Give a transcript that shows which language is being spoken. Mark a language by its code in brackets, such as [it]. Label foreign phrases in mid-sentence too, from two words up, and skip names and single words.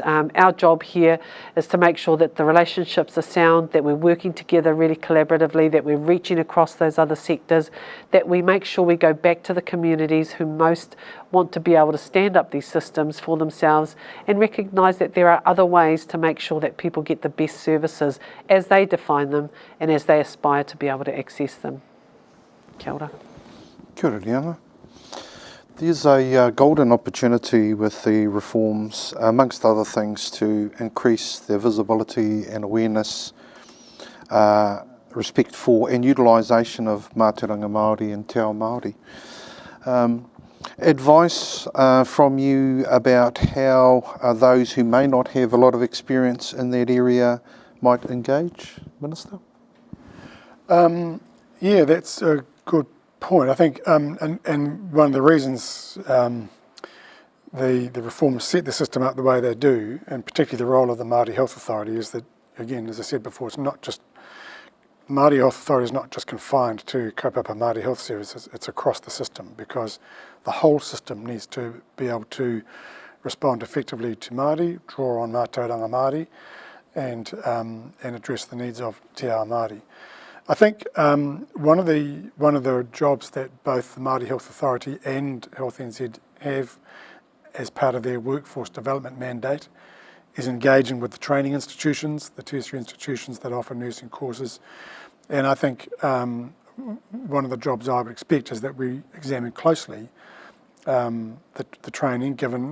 [en] Our job here is to make sure that the relationships are sound, that we're working together really collaboratively, that we're reaching across those other sectors, that we make sure we go back to the communities who most want to be able to stand up these systems for themselves and recognise that there are other ways to make sure that people get the best services as they define them and as they aspire to be able to access them. [mi] Kia ora. Kia ora, Riana. [en] There's a golden opportunity with the reforms, amongst other things, to increase their visibility and awareness, respect for and utilisation of [mi] mātauranga Māori [en] and [mi] te ao Māori. [en] Advice from you about how those who may not have a lot of experience in that area might engage, Minister? Yeah, that's a good point. I think, and one of the reasons the reforms set the system up the way they do, and particularly the role of the Māori Health Authority, is that, again, as I said before, it's not just, Māori Health Authority is not just confined to [mi] kaupapa Māori [en] health services, it's across the system, because the whole system needs to be able to respond effectively to Māori, draw on [mi] mātauranga Māori, [en] and address the needs of [mi] te ao Māori. [en] I think one of the jobs that both the Māori Health Authority and Health NZ have as part of their workforce development mandate is engaging with the training institutions, the tertiary institutions that offer nursing courses. And I think one of the jobs I would expect is that we examine closely the training given